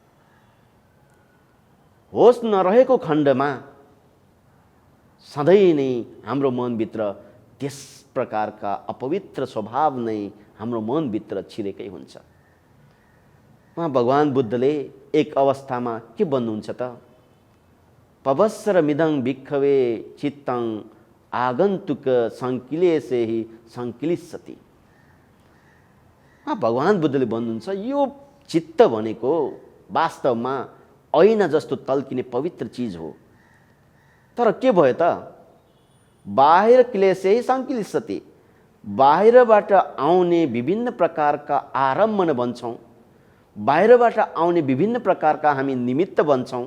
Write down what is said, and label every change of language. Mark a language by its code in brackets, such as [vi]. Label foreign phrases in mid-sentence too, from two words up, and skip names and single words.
[ne] होस नरहेको खण्डमा सधैँ नै हाम्रो मनभित्र त्यस प्रकारका अपवित्र स्वभाव नै हाम्रो मनभित्र छिरेकै हुन्छ। उहाँ भगवान बुद्धले एक अवस्थामा के भन्नुहुन्छ त? [pi] पवस्सरमिदं भिक्खवे चित्तं आगन्तुक संकिलेसे हि संकिलिसति। [ne] भगवान बुद्धले भन्नुहुन्छ यो चित्त भनेको वास्तवमा ऐना जस्तो तल्किने पवित्र चिज हो। तर के भयो त? बाहिर [pi] क्लेशे हि संकिलिसति, [ne] बाहिरबाट आउने विभिन्न प्रकारका आरम्भन भन्छौँ, बाहिरबाट आउने विभिन्न प्रकारका हामी निमित्त भन्छौँ।